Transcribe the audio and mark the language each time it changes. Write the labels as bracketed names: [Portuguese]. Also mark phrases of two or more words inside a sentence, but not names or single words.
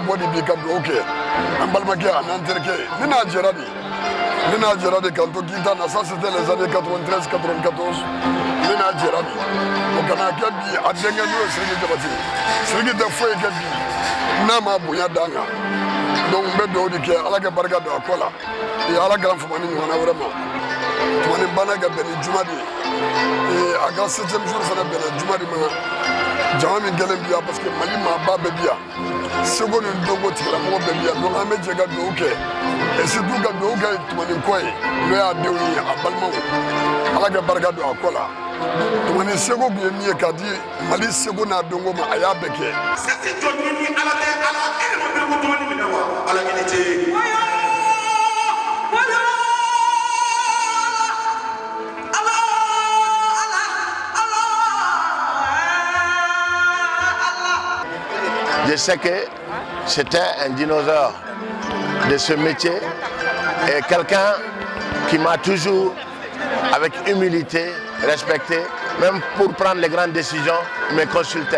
[Bambara] bɔ de bi ka dugawu kɛ an balimakɛ a n'an terikɛ ne n'a jɛra de k'an to Kinta na [French] ça c'était les années 93 94 [Bambara] ne n'a jɛra de o kana kɛ bi a denkɛ n'o ye Sidiki Jabate Sidiki tɛ foyi kɛ bi n'a ma bonya d'an kan donc n bɛ dugawu de kɛ Ala ka barika don a kɔ la Ala k'an fama ni ɲɔgɔn na vraiment Toumani banna ka bɛn ni juma de ye a ka [French] 7e jour [Bambara] fana bɛnna juma de ma jama min kɛlen bi yan [French] parce que [Bambara] Mali maaba bɛɛ bi yan Seko ni Dogo tigilamɔgɔ bɛɛ bi yan donc an bɛ jɛ ka dugawu kɛ [French] et surtout [Bambara] ka dugawu kɛ Toumani kɔ ye n'o y'a denw ye a balimaw Ala ka barika don a kɔ la Toumani seko tun ye min ye k'a di Mali seko n'a donko ma a y'a bɛɛ kɛ. Sati jɔn ni Ala tɛ Ala e de ma bɛrɛ ko Toumani minɛ wa Ala ɲini tɛ. [French] Je sais que c'était un dinosaure de ce métier et quelqu'un qui m'a toujours, avec humilité, respecté, même pour prendre les grandes décisions, me consultait.